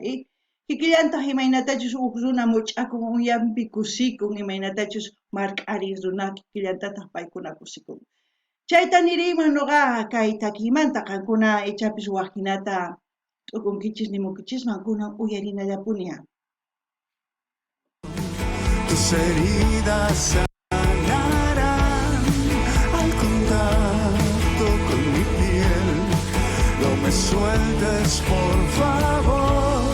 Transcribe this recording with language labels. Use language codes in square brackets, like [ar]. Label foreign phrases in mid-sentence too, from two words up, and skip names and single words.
[qu] Kikillantaq imaynatachus huk runa much'akun unyanpi kusikun imaynatachus mark'ari runa kikillantataq paykuna kusikun. Chayta niriyman nuqaqa kay takiymanta qankuna ichapis waqtinata t'ukunkichis nimunkichisman kunan uyarinallapunia. [es] Tus heridas sanarán al contacto con mi piel. No me sueltes, por favor.